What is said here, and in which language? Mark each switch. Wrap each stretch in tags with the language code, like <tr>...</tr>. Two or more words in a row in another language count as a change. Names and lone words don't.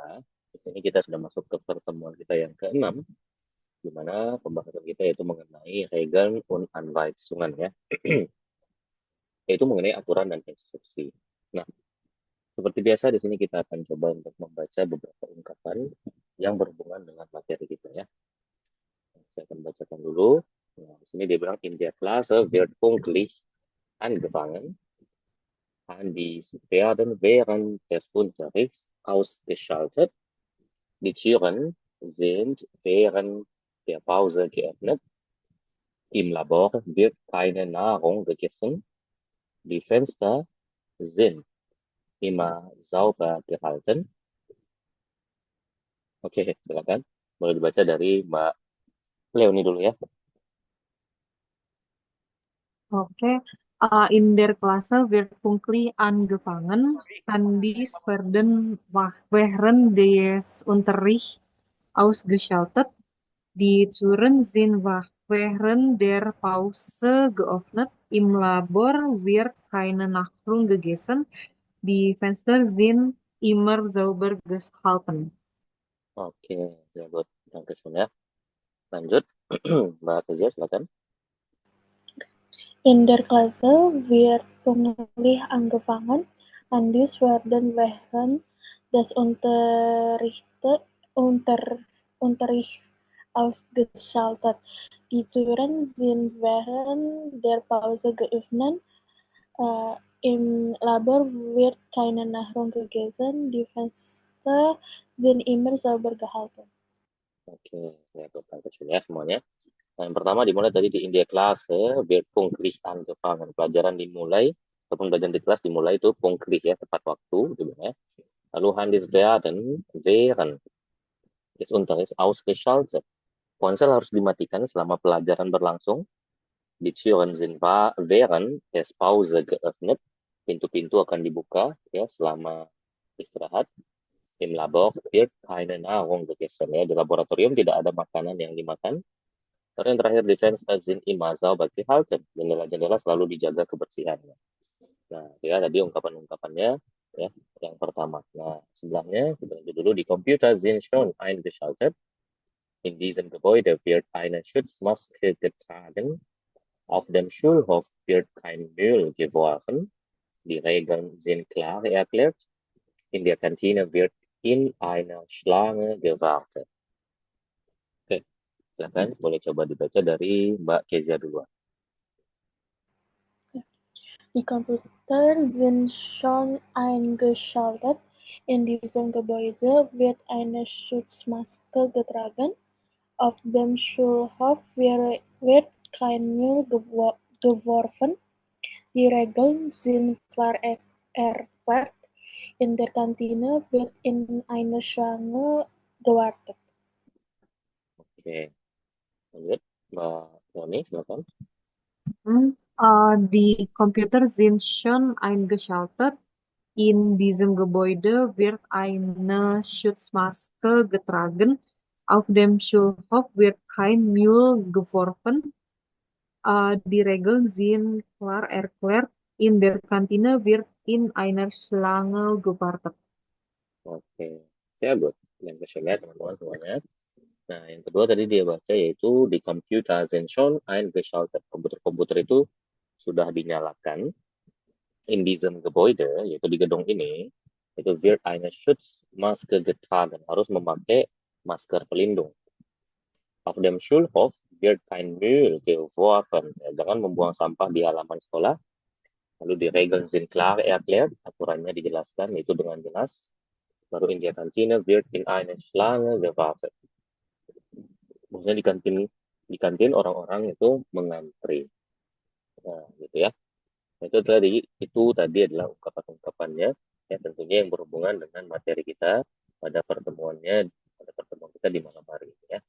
<id>Di sini kita sudah masuk ke pertemuan kita yang keenam, di mana pembahasan kita yaitu mengenai</id> <de>Regeln und Anweisungen</de> <id>ya, yaitu mengenai aturan dan instruksi. Nah, seperti biasa di sini kita akan coba untuk membaca beberapa ungkapan yang berhubungan dengan materi kita ya. Saya akan bacakan dulu. Nah, di sini dia bilang</id> <de>in der Klasse wird pünktlich angefangen. Handys werden während des Unterrichts ausgeschaltet. Die Türen sind während der Pause geöffnet. Im Labor wird keine Nahrung gegessen. Die Fenster sind immer sauber gehalten.</de> <id>Oke, silakan. Boleh dibaca dari Mbak Leoni dulu ya. Okay.</id> <de>In der Klasse wird pünktlich angefangen. Handys werden während des Unterrichts ausgeschaltet. Die Türen sind während der Pause geöffnet. Im Labor wird keine Nahrung gegessen. Die Fenster sind immer sauber gehalten. Oke, sehr gut. Dankeschön ya.</de> <id>Lanjut, Mbak Kezia silakan.</id> <de>In der Klasse wird pünktlich angefangen, und dies werden während des Unterrichts ausgeschaltet. Die Türen sind während der Pause geöffnet. Im Labor wird keine Nahrung gegessen. Die Fenster sind immer sauber gehalten.</de> <id>Oke,</id> <de>sehr gut.</de> <id>Dankeschön ya semuanya. Nah, yang pertama dimulai tadi di India</id> <de>Klasse, wird pünktlich angefangen.</de> <id>Pelajaran dimulai, ataupun pelajaran di kelas dimulai itu pünktlich ya, tepat waktu, gitu ya.</id> <de>Lalu Handys werden während des Unterrichts ausgeschaltet.</de> <id>Ponsel harus dimatikan selama pelajaran berlangsung.</id> <de>Die Türen sind während des Pause geöffnet.</de> <id>Pintu-pintu akan dibuka ya selama istirahat.</id> <de>Im Labor wird keine Nahrung gegessen ya.</de> <id>Di laboratorium tidak ada makanan yang dimakan. Terus yang terakhir, di</id> <de>Fenster sind immer sauber gehalten.</de> <id>Jendela-jendela selalu dijaga kebersihannya. Nah, ya tadi ungkapan-ungkapannya ya. Yang pertama. Nah, sebelahnya kita lanjut dulu.</id> <de>Die Computer sind schon eingeschaltet. In diesem Gebäude wird eine Schutzmaske getragen. Auf dem Schulhof wird kein Müll geworfen. Die Regeln sind klar erklärt. In der Kantine wird in einer Schlange gewartet.</de> <id>Oke, silakan boleh coba dibaca dari Mbak Kezia duluan.</id> <de>Die Computer sind schon eingeschaltet. In diesem Gebäude wird eine Schutzmaske getragen. Auf dem Schulhof wird kein Müll geworfen. Die Regeln sind klar erklärt. In der Kantine wird in einer Schlange gewartet.</de> <id>Oke, lanjut. Mbak Roni, silakan.</id> <de>Die Computer sind schon eingeschaltet. In diesem Gebäude wird eine Schutzmaske getragen. Auf dem Schulhof wird kein Müll geworfen. Die Regeln sind klar erklärt. In der Kantine wird in einer Schlange gewartet.</de> <id>Oke, saya good. Yang ya teman-teman semuanya. Nah, yang kedua tadi dia baca yaitu di</id> <de>Computer sind schon eingeschaltet.</de> <id>Komputer-komputer itu sudah dinyalakan.</id> <de>In diesem Gebäude,</de> <id>yaitu di gedung ini, itu</id> <de>wird eine Schutzmaske getragen.</de> <id>Harus memakai masker pelindung.</id> <de>Auf dem Schulhof wird kein Müll geworfen.</de> <id>Ya, jangan membuang sampah di halaman sekolah. Lalu di</id> <de>Regeln sind klar erklärt.</de> <id>Aturannya dijelaskan, itu dengan jelas.</id> <de>Lalu in der Kantine wird in eine Schlange gewartet.</de> <id>Maksudnya di kantin orang-orang itu mengantri. Nah, gitu ya. Itu tadi adalah ungkapan-ungkapannya ya tentunya yang berhubungan dengan materi kita pada pertemuan kita di malam hari ini ya.</id>